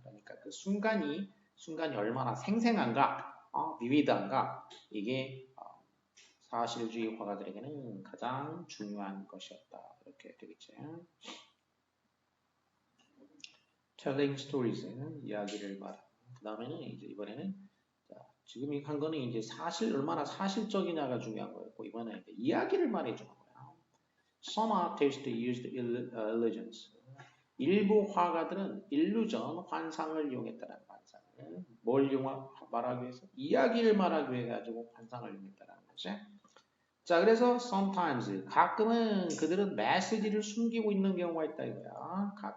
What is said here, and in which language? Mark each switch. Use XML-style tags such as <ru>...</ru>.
<ko>그러니까 그 순간이 얼마나 생생한가, vivid한가, 이게 사실주의 화가들에게는 가장 중요한 것이었다. 이렇게 되겠지.</ko> <en>telling stories</en> <ko>는 이야기를 말하는. 그 다음에는 이제 이번에는 지금 한 거는 이제 얼마나 사실적이냐가 중요한 거였고, 이번에 이제 이야기를 말해주는 거야.</ko> <en>Some artists used illusions.</en> <ko>일부 화가들은 illusion, 환상을 이용했다는 환상을. 뭘 말하기 위해서? 이야기를 말하기 위해 가지고 환상을 이용했다는 거지. 자, 그래서 sometimes, 가끔은 그들은 메시지를 숨기고 있는 경우가 있다 이거야.</ko>